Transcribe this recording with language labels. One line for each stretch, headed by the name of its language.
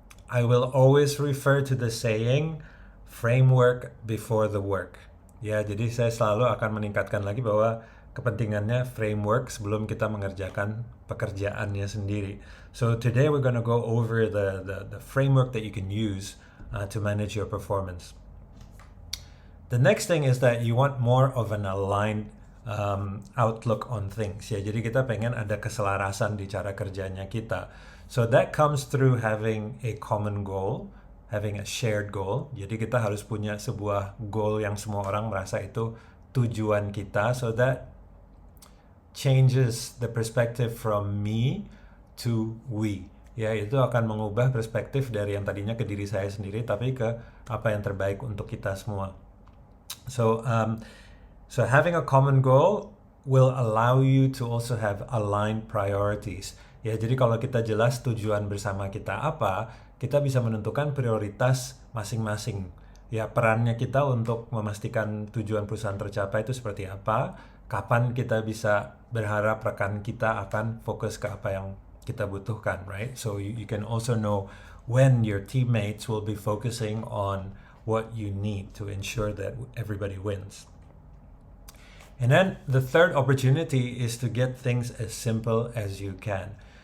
English: I will always refer to the saying framework before the work.
Indonesian: Ya, jadi saya selalu akan meningkatkan lagi bahwa kepentingannya framework sebelum kita mengerjakan pekerjaannya sendiri.
English: So today we're going to go over the framework that you can use to manage your performance. The next thing is that you want more of an aligned outlook on things.
Indonesian: Ya, jadi kita pengen ada keselarasan di cara kerjanya kita.
English: So that comes through having a common goal, having a shared goal.
Indonesian: Jadi kita harus punya sebuah goal yang semua orang merasa itu tujuan kita,
English: so that changes the perspective from me to we.
Indonesian: Ya, itu akan mengubah perspektif dari yang tadinya ke diri saya sendiri tapi ke apa yang terbaik untuk kita semua.
English: So having a common goal will allow you to also have aligned priorities.
Indonesian: Ya, jadi kalau kita jelas tujuan bersama kita apa, kita bisa menentukan prioritas masing-masing. Ya, perannya kita untuk memastikan tujuan perusahaan tercapai itu seperti apa, kapan kita bisa berharap rekan kita akan fokus ke apa yang kita butuhkan, right?
English: So you can also know when your teammates will be focusing on what you need to ensure that everybody wins. And then the third opportunity is to get things as simple as you can.